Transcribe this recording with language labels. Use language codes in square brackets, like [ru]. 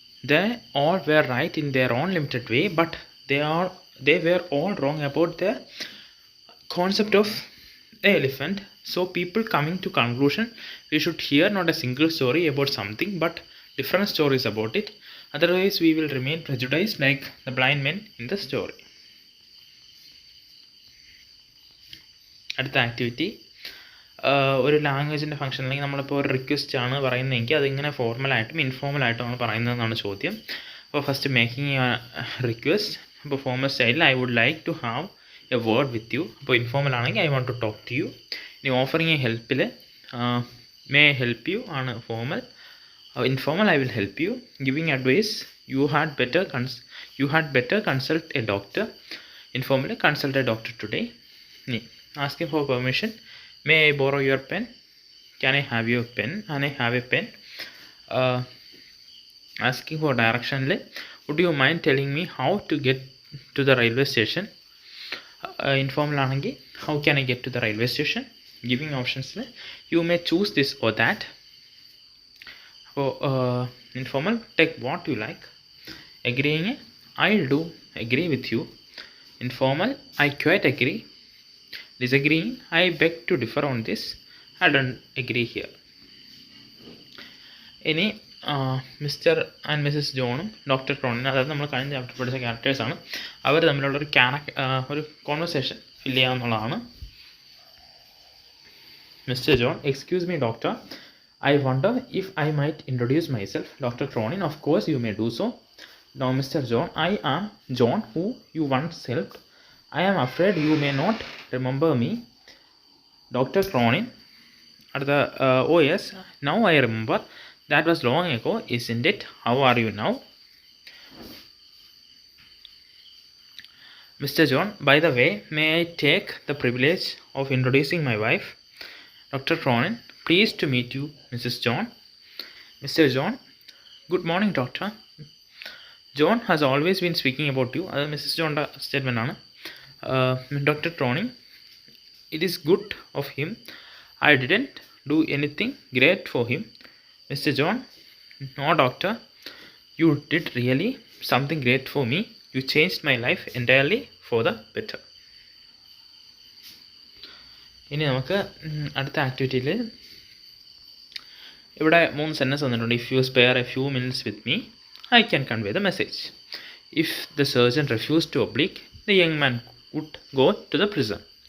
[en] They all were right in their own limited way, but they were all wrong about the concept of the elephant. So people coming to conclusion, we should hear not a single story about something but different stories about it, otherwise we will remain prejudiced like the blind men in the story. [ml] അടുത്ത activity ഒരു ലാംഗ്വേജിൻ്റെ function, അല്ലെങ്കിൽ നമ്മളിപ്പോൾ ഒരു request ആണ് പറയുന്നതെങ്കിൽ അതിങ്ങനെ ഫോർമലായിട്ടും ഇൻഫോർമലായിട്ടുമാണ് പറയുന്നതെന്നാണ് ചോദ്യം. [en] അപ്പോൾ first making request. അപ്പോൾ formal സ്റ്റൈലിൽ I would like to have a word with you. അപ്പോൾ informal ആണെങ്കിൽ I want to talk to you. ഇനി offering a ഹെൽപ്പിൽ may I help you ആണ് formal. Informal I will help you. Giving advice you had better consult a doctor. Informal consult a doctor today. ഇനി asking for permission, may I borrow your pen. Can I have your pen? An I have a pen. Asking for ഡയറക്ഷനിൽ would you mind telling me how to get to the railway station. Informal ആണെങ്കിൽ how can I get to the railway station. Giving ഓപ്ഷൻസിൽ you may choose this or that. അപ്പോൾ Informal, take what you like. Agreeing, I do agree with you. Informal, I quite agree. Disagreeing, I beg to differ on this. I don't agree here. [ml] ഇനി mister and Mrs ജോണും doctor ക്രോണിനും, അതായത് നമ്മൾ കഴിഞ്ഞ chapter പഠിച്ച ക്യാരക്ടേഴ്സാണ്, അവർ തമ്മിലുള്ളൊരു ഒരു conversation fill ചെയ്യാവുന്നതാണ്. [en] Mister John, excuse me doctor, I wonder if I might introduce myself. Dr. Cronin, of course you may do so. Now Mr. John, I am John who you once helped. I am afraid you may not remember me. Dr. Cronin, oh yes, now I remember. That was long ago, isn't it? How are you now? Mr. John, by the way, may I take the privilege of introducing my wife? Dr. Cronin, pleased to meet you, Mrs. John. Mr. John, good morning, doctor. John has always been speaking about you. That Mrs. John's statement ആണ്. Dr. Cronin, it is good of him. I didn't do anything great for him. Mr. John, no doctor, you did really something great for me. You changed my life entirely for the better. [ml] ഇനി നമുക്ക് അടുത്ത ആക്ടിവിറ്റിയിൽ ഇവിടെ 3 sentence തന്നിട്ടുണ്ട്. [en] If you spare a few minutes with me I can convey the message. If the surgeon refuse to oblige the young man would go to the prison.